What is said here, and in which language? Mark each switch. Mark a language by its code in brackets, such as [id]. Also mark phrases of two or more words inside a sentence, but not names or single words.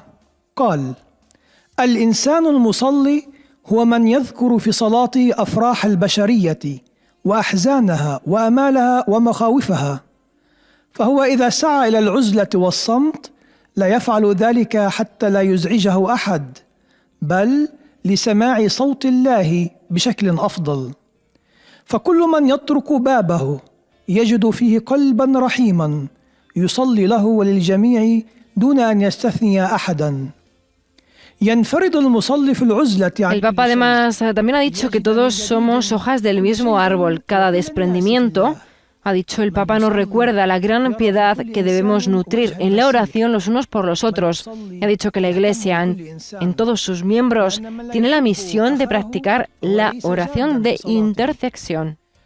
[ar] قال: الإنسان المصلي هو من يذكر في صلاته أفراح البشرية وأحزانها وأمالها ومخاوفها، فهو إذا سعى إلى العزلة والصمت لا يفعل ذلك حتى لا يزعجه أحد، بل لسماع صوت الله بشكل أفضل. فكل من يطرق بابه يجد فيه قلبا رحيما يصلي له وللجميع دون أن يستثني أحدا. [es] El Papa además también ha dicho que todos somos hojas del mismo árbol. Cada desprendimiento, ha dicho el Papa, nos recuerda la gran piedad que debemos nutrir en la oración los unos por los otros. Ha dicho que la Iglesia, en todos sus miembros, tiene la misión de practicar la oración de intercesión.